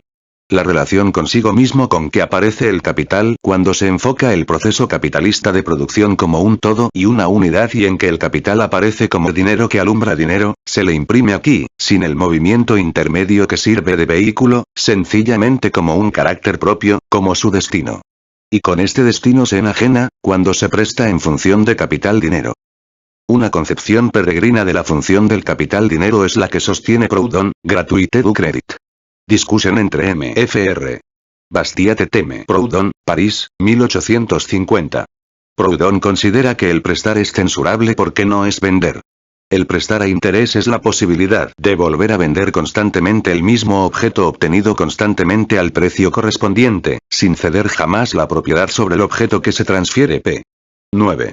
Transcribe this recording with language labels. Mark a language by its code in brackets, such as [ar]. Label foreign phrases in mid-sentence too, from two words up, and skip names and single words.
[es] La relación consigo mismo con que aparece el capital cuando se enfoca el proceso capitalista de producción como un todo y una unidad y en que el capital aparece como dinero que alumbra dinero, se le imprime aquí, sin el movimiento intermedio que sirve de vehículo, sencillamente como un carácter propio, como su destino. Y con este destino se enajena, cuando se presta en función de capital dinero. Una concepción peregrina de la función del capital dinero es la que sostiene Proudhon, Gratuité du Crédit. Discusión entre M.Fr. Bastiat et M. Proudhon, París, 1850. Proudhon considera que el prestar es censurable porque no es vender. El prestar a interés es la posibilidad de volver a vender constantemente el mismo objeto obtenido constantemente al precio correspondiente, sin ceder jamás la propiedad sobre el objeto que se transfiere. P. 9.